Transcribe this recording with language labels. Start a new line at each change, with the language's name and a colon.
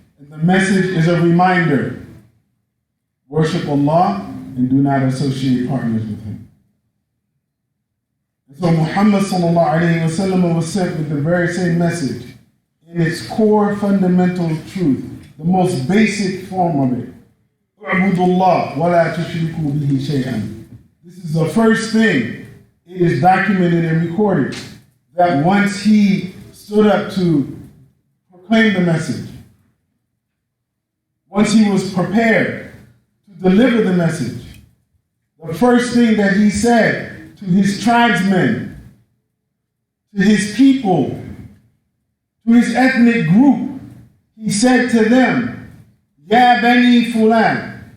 English: And the message is a reminder. Worship Allah and do not associate partners with Him. And so Muhammad sallallahu alayhi wa sallam was sent with the very same message in its core fundamental truth, the most basic form of it.
Arabic: اعبدوا الله ولا تشركوا به شيئا.
English: This is the first thing. It is documented and recorded that once he stood up to proclaim the message, once he was prepared to deliver the message, the first thing that he said to his tribesmen, to his people, to his ethnic group, he said to them, Ya Bani Fulan.